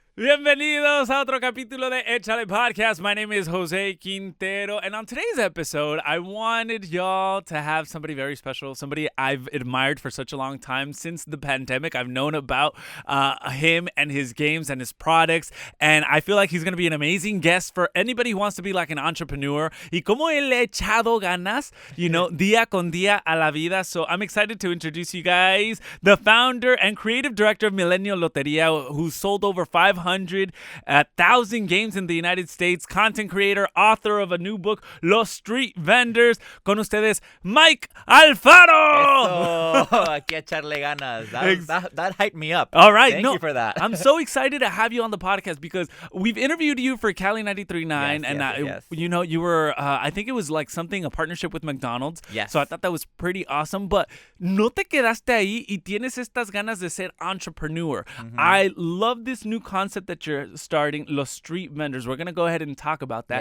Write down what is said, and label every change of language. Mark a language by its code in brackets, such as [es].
[es] Bienvenidos a otro capítulo de Echale Podcast. [en] My name is Jose Quintero, and on today's episode, I wanted y'all to have somebody very special, somebody I've admired for such a long time since the pandemic. I've known about him and his games and his products, and I feel like he's going to be an amazing guest for anybody who wants to be like an entrepreneur. [es] Y como él le ha echado ganas, día con día a la vida. [en] So I'm excited to introduce you guys the founder and creative director of Millennial Loteria, who sold over 500,000 games in the United States, content creator, author of a new book, Los Street Vendors. [es] Con ustedes, Mike Alfaro. Eso, aquí a echarle ganas. [en] That hyped me up. All right. Thank you for that. I'm so excited to have you on the podcast because we've interviewed you for Cali 93.9. Yes. You were, I think it was like something, a partnership with McDonald's. Yes. So I thought that was pretty awesome. But [es] no te quedaste ahí y tienes estas ganas de ser entrepreneur. Mm-hmm. [en] I love this new concept that you're starting, Los Street Vendors. We're going to go ahead and talk about that.